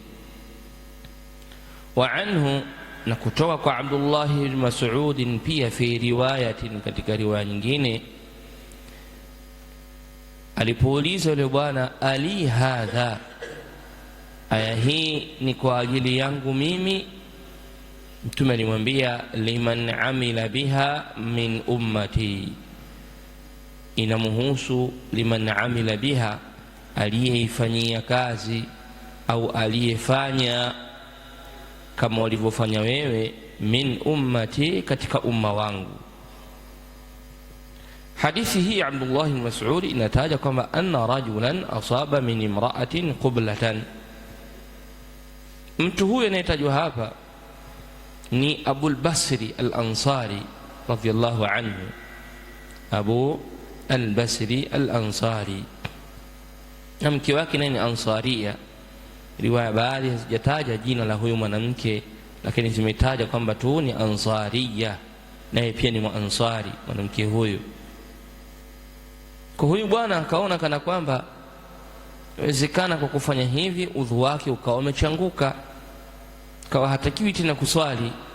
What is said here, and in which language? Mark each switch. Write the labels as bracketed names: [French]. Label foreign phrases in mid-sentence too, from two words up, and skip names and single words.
[Arabic] وعنه, [Swahili] na kutoka kwa Abdullah ibn Mas'ud pia, [Arabic] في رواية, [Swahili] katika riwaya nyingine, alipouliza yule bwana, [Arabic] ألي هذا, [Swahili] aya hii ni kwa ajili yangu mimi? Mtume alimwambia, [Arabic] لمن عمل بها من أمتي inamuhusu لمن عمل بها, [Swahili] aliyeifanyia kazi au aliyefanya kama walivyofanya wewe, [Arabic] من أمتي, [Swahili] katika umma wangu. Hadithi hii Abdullah ibn Mas'ud inataja kwamba [Arabic] أن رجلا أصاب من امرأة قبلة. [Swahili] Mtu huyo anayetajwa hapa ni Abu al-Basri al-Ansari [Arabic] رضي الله عنه. [Swahili] Abu al-Basri al-Ansari, na mke wake ni Ansaria. Riwaya baadhi hazijataja jina la huyo mwanamke, lakini zimetaja kwamba tu ni Ansaria, naye pia ni Mwansari mwanamke huyo. Kwa huyu bwana akaona kana kwamba inawezekana kwa kufanya hivi udhu wake ukawa umechanguka, kawa hatakiwi tena kuswali.